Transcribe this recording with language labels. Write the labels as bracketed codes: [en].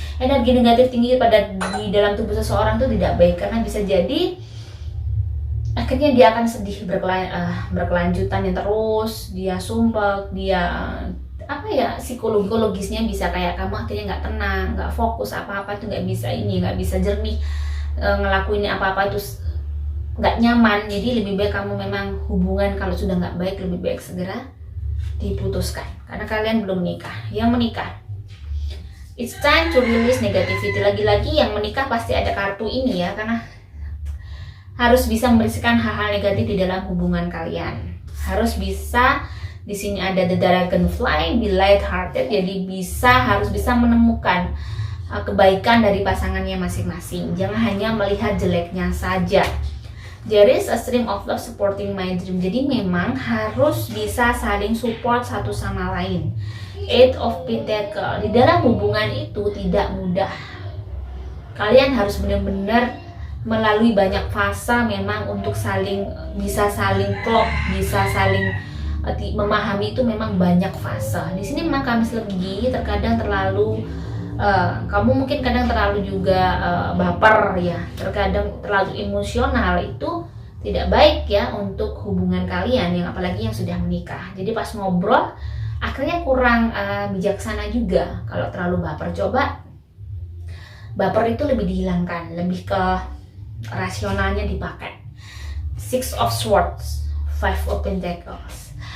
[id] Energi negatif tinggi di dalam tubuh seseorang itu tidak baik karena bisa jadi akhirnya dia akan sedih berkelanjutan yang terus, dia sumpah, dia psikologisnya bisa kayak kamu akhirnya nggak tenang, nggak fokus apa-apa itu nggak bisa jernih, ngelakuin apa-apa itu nggak nyaman. Jadi lebih baik kamu memang hubungan kalau sudah nggak baik lebih baik segera diputuskan karena kalian belum menikah. Yang menikah, [en] it's time to release negativity. [id] Lagi-lagi yang menikah pasti ada kartu ini ya, karena harus bisa membersihkan hal-hal negatif di dalam hubungan kalian. Harus bisa, di sini ada the dragonfly, [en] be light hearted, [id] jadi harus bisa menemukan kebaikan dari pasangannya masing-masing. Jangan hanya melihat jeleknya saja. [en] There is a stream of love supporting my dream. [id] Jadi memang harus bisa saling support satu sama lain. Eight of Pentacles. Di dalam hubungan itu tidak mudah. Kalian harus benar-benar melalui banyak fase memang untuk bisa saling klop, bisa saling memahami itu memang banyak fase. Di sini memang Kamis Legi terkadang terlalu kamu mungkin kadang terlalu juga baper ya, terkadang terlalu emosional. Itu tidak baik ya untuk hubungan kalian yang apalagi yang sudah menikah. Jadi pas ngobrol akhirnya kurang bijaksana juga kalau terlalu baper. Coba baper itu lebih dihilangkan, lebih ke rasionalnya dipakai. [en] Six of Swords, Five of Pentacles.